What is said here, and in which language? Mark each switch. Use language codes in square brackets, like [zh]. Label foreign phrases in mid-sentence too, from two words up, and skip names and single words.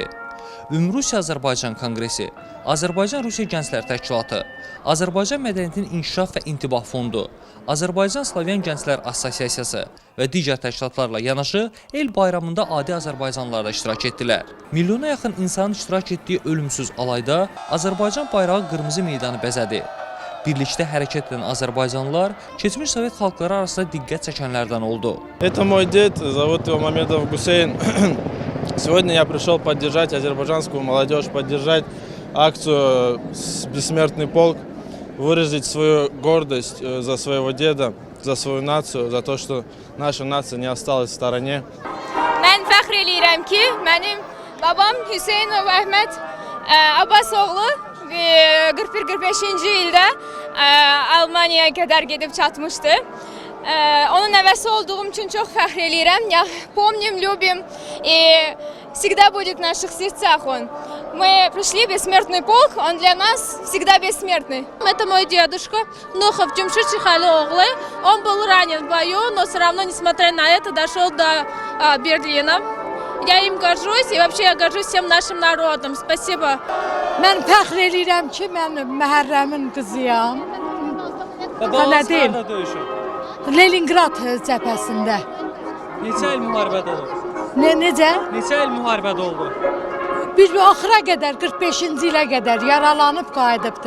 [az] Ümumrusiya Azərbaycan Konqresi, Azərbaycan-Rusiya Gənclər Təşkilatı, Azərbaycan Mədəniyyətinin İnkişaf və İntibah Fondu, Azərbaycan-Slavyan Gənclər Assosiasiyası və digər təşkilatlarla yanaşı el bayramında adi azərbaycanlılar da iştirak etdilər. Milyona yaxın insanın iştirak etdiyi ölümsüz alayda Azərbaycan bayrağı qırmızı meydanı bəzədi. Birlikdə hərəkət edən azərbaycanlılar keçmiş Sovet xalqları arasında diqqət çəkənlərdən oldu. [ru] Это мой дед, зовут его Мамедов Гусейн. Сегодня я пришел поддержать азербайджанскую молодежь, поддержать акцию «Бессмертный полк», выразить свою гордость за своего деда, за свою нацию, за то, что наша нация не осталась в stороне. [az] Mən fəxr eləyirəm ki, mənim babam Hüseynov Əhməd Abbasoğlu 41-45-ci ildə Almaniyaya qədər gedib çatmışdı. Onun nəvəsi olduğum [tr] için çok [az] fəxr eləyirəm. [ru] Помним, любим и всегда будет в наших сердцах он. Мы пришли в бессмертный полк, он для нас всегда бессмертный. Это мой дедушка, Нухов Джумшир Чихалоглы. Он был ранен в бою, но все равно, несмотря на это, дошел до Берлина. Я им горжусь и вообще я горжусь всем нашим народом. Спасибо. [az] Mən fəxr eləyirəm ki, mən Məhərrəmin qızıyam. Babanız nerede döyüşür? Leningrad cəbhəsində. Neçə il müharibədə oldu? Necə? Neçə il müharibədə oldu? Biz axıra qədər, 45-ci ilə qədər yaralanıb qayıdıbdı.